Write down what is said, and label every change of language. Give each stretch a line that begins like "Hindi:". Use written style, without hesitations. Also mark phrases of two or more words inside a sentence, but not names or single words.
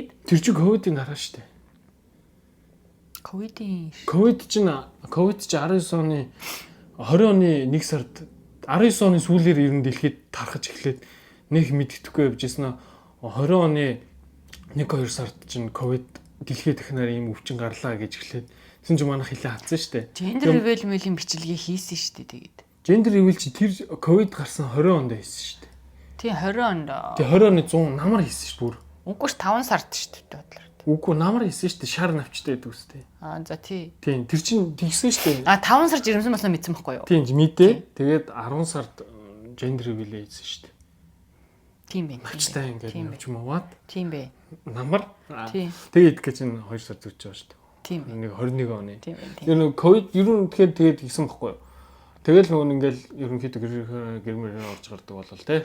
Mongolian: Тэр чинь ковидын дараа шүү дээ. Ковид чинь 19 оны 20 оны 1 сард 19 оны сүүлээр ер нь дэлхийд тархаж эхлээд нэг мэддэхгүй явжсэн нь 20 оны 1-2 сард чинь ковид дэлхийд дахинаар ийм өвчин гарлаа гэж эхлээд тэгсэн чинь манайх хилээ хатсан шүү дээ.
English: Gender reveal
Mongolian: мэлийн бичлэгээ хийсэн шүү дээ тэгээд.
English: Gender reveal
Mongolian: чи тэр ковид гарсан 20 онд хийсэн шүү дээ. Тийм 20 онд. Тэгээ 20 оны 100 намар хийсэн шүү дээ. Үгүй 5 сард шүү дээ бодлоо. Үгүй намар хийсэн шүү дээ. Шар навчтай байдаг үстэй. За тий. Тийм тэр чинь тэгсэн шүү дээ. 5 сар жирэмсэн болсон мэдсэн байхгүй юу? Тийм мэдээ. Тэгээд 10 сард
English: gender reveal
Mongolian: хийсэн шүү дээ. Тийм бэ. Навчтай ингээд явж муугаад. Тийм бэ. намар. Тийм. Тэгээд идэх гэж нь 2 сар зүгж байгаа шүү дээ. Тийм. Нэг 21 оны. Тийм. Тэр нэг ковид ер нь тэгээд хийсэн байхгүй юу? Тэгэл нөгөө ингээл ерөнхийдөө гэрмээр орж гардаг болол те.